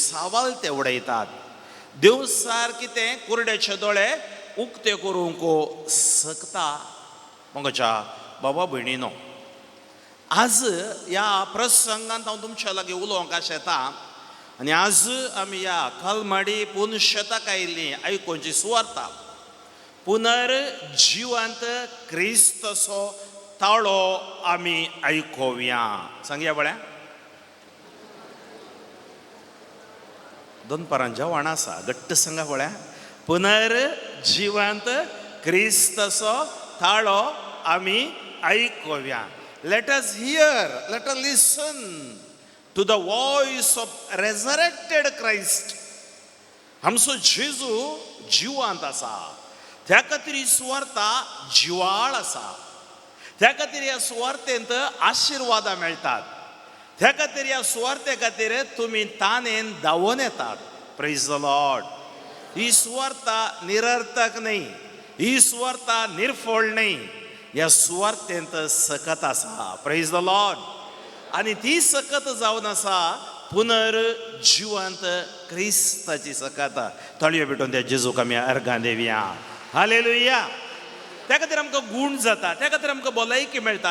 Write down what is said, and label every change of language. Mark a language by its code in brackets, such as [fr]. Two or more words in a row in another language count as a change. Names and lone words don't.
[kok] सावाल ते उडयतात देवसार कितें कुरड्याचे दोळे उक्ते करूंक शकता मगच्या बाबा भयणीनो आज ह्या प्रसंगांत हांव तुमच्या लागीं उलोवंक आशें येता आनी आज आमी ह्या कलमाडी पुनशतक आयिल्ली आयकोवची सुवार्ता पुनर्जिवंत क्रिस्तचो ताळो आमी आयकोवया. सांगया बळ्या. दोन परांच्या वाणा आसा घट्ट सांगा बळ्या. पुनर्जिवंत क्रिस्तचो ताळो आमी आयकोवया. [en] Let us hear, let us listen to the voice of resurrected Christ. [kok] आमचो जेजू जिवंत आसा. त्या खातीर ही सुवार्ता जिवाळ आसा. त्या खातीर ह्या सुवार्तेंत आशिर्वाद मेळटात. त्या खातीर ह्या सुवार्ते खातीर तुमी ताणेन धांवून येतात. [en] praise the Lord. [kok] ही सुवार्ता निरर्थक नाही. ही सुवार्ता निर्फळ नाही. ह्या सुवार्तेंत सकत आसा. [en] praise the Lord. [kok] आनी ती सकत जावन आसा पुनर्जिवंत क्रिस्ताची सकत. तळयो भेटून त्या जेजूक आमी अर्गां देवया. हालेलुया. त्या खातीर आमकां गूण जाता. त्या खातीर आमकां भलायकी मेळटा.